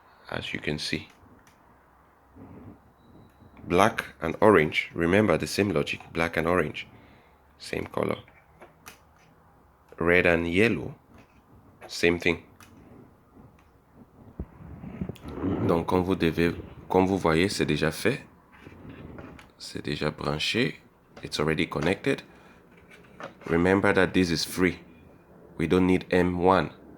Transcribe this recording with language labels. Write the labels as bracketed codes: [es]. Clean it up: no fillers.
[en] As you can see, black and orange, remember the same logic, black and orange, same color. Red and yellow, same thing. [fr] Donc comme vous voyez, c'est déjà fait, c'est déjà branché, [en] it's already connected. Remember that this is free. We don't need M1.